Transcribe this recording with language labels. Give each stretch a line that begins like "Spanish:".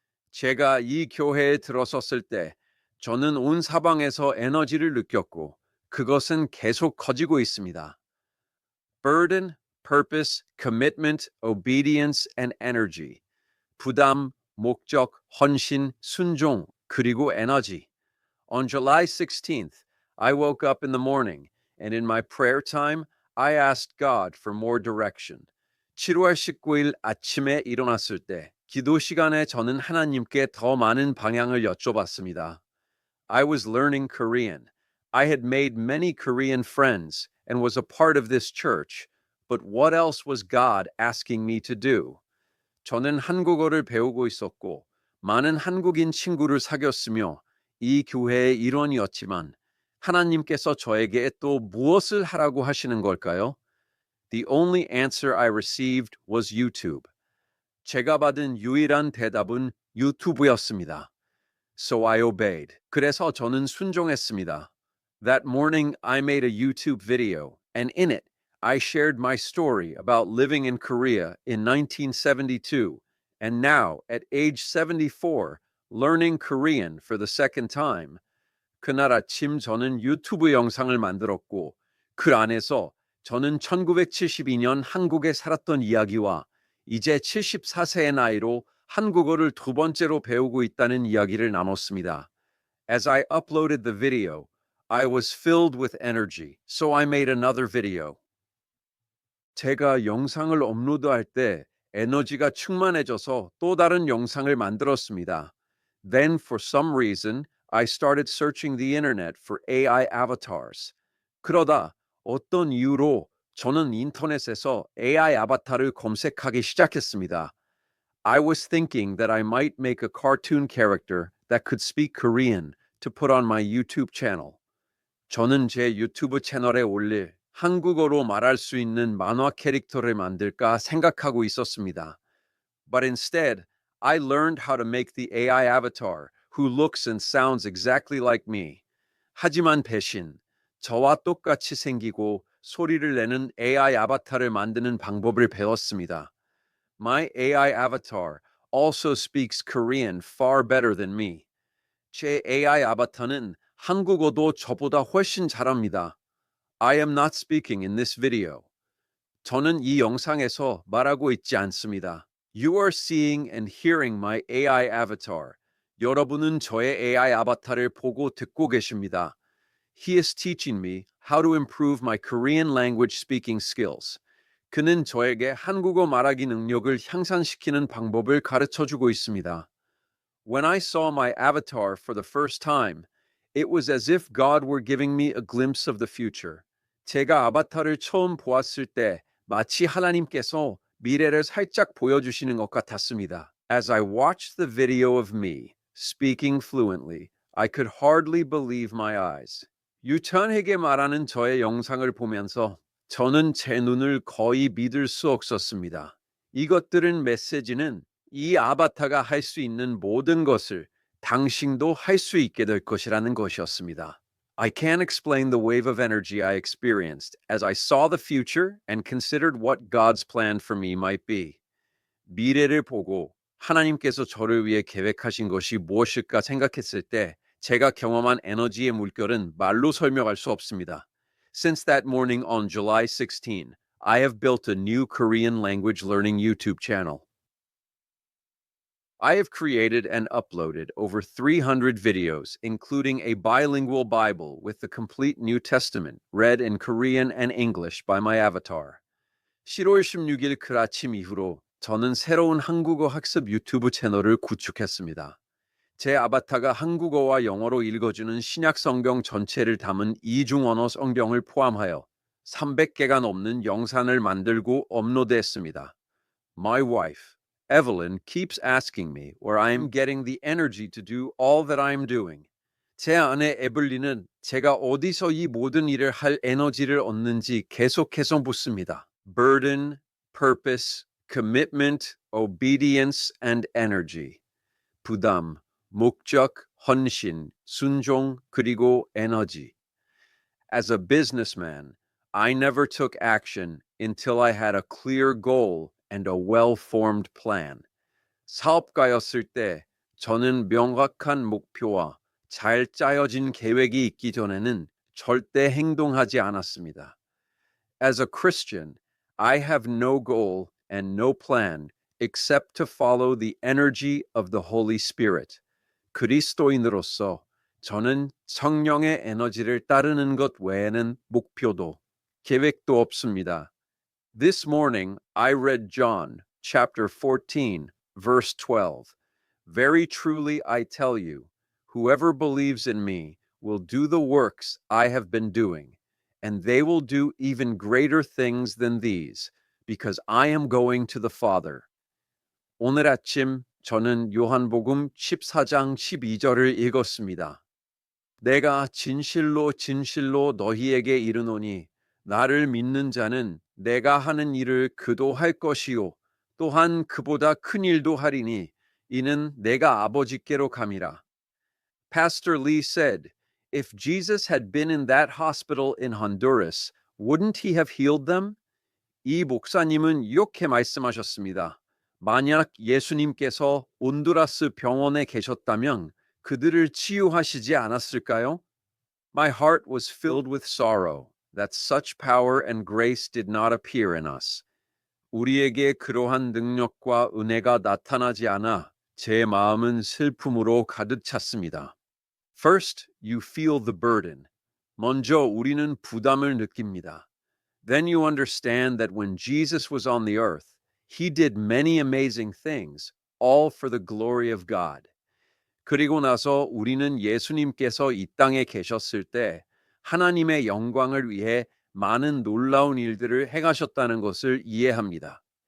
Korean: 제가 이 교회에 들어섰을 때 저는 온 사방에서 에너지를 느꼈고 그것은 계속 커지고 있습니다.
English: Burden, purpose, commitment, obedience, and energy.
Korean: 부담, 목적, 헌신, 순종, 그리고 에너지.
English: On July 16th, I woke up in the morning, and in my prayer time, I asked God for more direction.
Korean: 7월 19일 아침에 일어났을 때, 기도 시간에 저는 하나님께 더 많은 방향을 여쭤봤습니다.
English: I was learning Korean. I had made many Korean friends and was a part of this church, but what else was God asking me to do?
Korean: 저는 한국어를 배우고 있었고, 많은 한국인 친구를 사귀었으며, 이 교회의 일원이었지만 하나님께서 저에게 또 무엇을 하라고 하시는 걸까요?
English: The only answer I received was YouTube.
Korean: 제가 받은 유일한 대답은 유튜브였습니다.
English: So I obeyed.
Korean: 그래서 저는 순종했습니다.
English: That morning I made a YouTube video, and in it I shared my story about living in Korea in 1972, and now at age 74, learning Korean for the second time.
Korean: 그날 아침 저는 유튜브 영상을 만들었고 그 안에서 저는 1972년 한국에 살았던 이야기와 이제 74세의 나이로 한국어를 두 번째로 배우고 있다는 이야기를 나눴습니다.
English: As I uploaded the video, I was filled with energy, so I made another video.
Korean: 제가 영상을 업로드할 때 에너지가 충만해져서 또 다른 영상을 만들었습니다.
English: Then, for some reason, I started searching the internet for AI avatars.
Korean: 그러다 어떤 이유로 저는 인터넷에서 AI 아바타를 검색하기 시작했습니다.
English: I was thinking that I might make a cartoon character that could speak Korean to put on my YouTube channel.
Korean: 저는 제 유튜브 채널에 올릴 한국어로 말할 수 있는 만화 캐릭터를 만들까 생각하고 있었습니다.
English: But instead, I learned how to make the AI avatar who looks and sounds exactly like me.
Korean: 하지만 대신 저와 똑같이 생기고 소리를 내는 AI 아바타를 만드는 방법을 배웠습니다.
English: My AI avatar also speaks Korean far better than me.
Korean: 제 AI 아바타는 한국어도 저보다 훨씬 잘합니다.
English: I am not speaking in this video.
Korean: 저는 이 영상에서 말하고 있지 않습니다.
English: You are seeing and hearing my AI avatar.
Korean: 여러분은 저의 AI 아바타를 보고 듣고 계십니다.
English: He is teaching me how to improve my Korean language speaking skills.
Korean: 그는 저에게 한국어 말하기 능력을 향상시키는 방법을 가르쳐 주고 있습니다.
English: When I saw my avatar for the first time, it was as if God were giving me a glimpse of the future.
Korean: 제가 아바타를 처음 보았을 때 마치 하나님께서 미래를 살짝 보여주시는 것 같았습니다.
English: As I watched the video of me speaking fluently, I could hardly believe my eyes.
Korean: 유찬에게 말하는 저의 영상을 보면서 저는 제 눈을 거의 믿을 수 없었습니다. 이것들은 메시지는 이 아바타가 할 수 있는 모든 것을 당신도 할 수 있게 될 것이라는 것이었습니다.
English: I can't explain the wave of energy I experienced as I saw the future and considered what God's plan for me might be.
Korean: 미래를 보고 하나님께서 저를 위해 계획하신 것이 무엇일까 생각했을 때 제가 경험한 에너지의 물결은 말로 설명할 수 없습니다.
English: Since that morning on July 16, I have built a new Korean language learning YouTube channel. I have created and uploaded over 300 videos, including a bilingual Bible with the complete New Testament, read in Korean and English by my avatar.
Korean: 10월 16일 그 아침 이후로 저는 새로운 한국어 학습 유튜브 채널을 구축했습니다. 제 아바타가 한국어와 영어로 읽어주는 신약 성경 전체를 담은 이중 언어 성경을 포함하여 300개가 넘는 영상을 만들고 업로드했습니다.
English: My wife, Evelyn, keeps asking me where I am getting the energy to do all that I am doing.
Korean: 제 아내 에블린은 제가 어디서 이 모든 일을 할 에너지를 얻는지 계속해서 묻습니다.
English: Burden, purpose, commitment, obedience, and energy.
Korean: 부담, 목적, 헌신, 순종, 그리고 에너지.
English: As a businessman, I never took action until I had a clear goal and a well-formed plan.
Korean: 사업가였을 때 저는 명확한 목표와 잘 짜여진 계획이 있기 전에는 절대 행동하지 않았습니다.
English: As a Christian, I have no goal and no plan except to follow the energy of the Holy Spirit.
Korean: 그리스도인으로서 저는 성령의 에너지를 따르는 것 외에는 목표도 계획도 없습니다.
English: This morning I read John chapter 14 verse 12. Very truly I tell you, whoever believes in me will do the works I have been doing, and they will do even greater things than these, because I am going to the Father.
Korean: 오늘 아침 저는 요한복음 14장 12절을 읽었습니다. 내가 진실로 진실로 너희에게 이르노니 나를 믿는 자는 내가 하는 일을 그도 할 것이요 또한 그보다 큰 일도 하리니 이는 내가 아버지께로 감이라.
English: Pastor Lee said, if Jesus had been in that hospital in Honduras, wouldn't he have healed them?
Korean: 이 목사님은 이렇게 말씀하셨습니다. 만약 예수님께서 온두라스 병원에 계셨다면 그들을 치유하시지 않았을까요?
English: My heart was filled with sorrow that such power and grace did not appear in us.
Korean: 우리에게 그러한 능력과 은혜가 나타나지 않아 제 마음은 슬픔으로 가득 찼습니다.
English: First, you feel the burden.
Korean: 먼저 우리는 부담을 느낍니다.
English: Then you understand that when Jesus was on the earth, he did many amazing things, all for the glory of God.
Korean: 그리고 나서 우리는 예수님께서 이 땅에 계셨을 때 하나님의 영광을 위해 많은 놀라운 일들을 행하셨다는 것을 이해합니다.